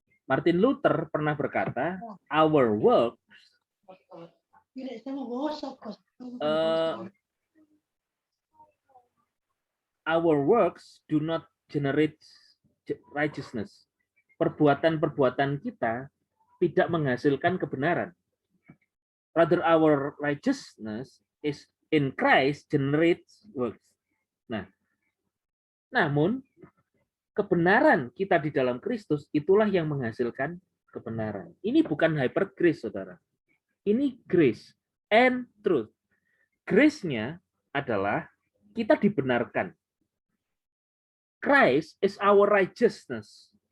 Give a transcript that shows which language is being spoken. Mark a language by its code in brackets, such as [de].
[id] Martin Luther pernah berkata, [en] our works do not generate righteousness. [id] Perbuatan-perbuatan kita tidak menghasilkan kebenaran. [en] Rather our righteousness is in Christ generates works. [id] Nah, namun kebenaran kita di dalam Kristus itulah yang menghasilkan kebenaran. Ini bukan hyper grace, saudara. Ini [en] grace and truth. [id] Grace-nya adalah kita dibenarkan. [en] Christ is our righteousness.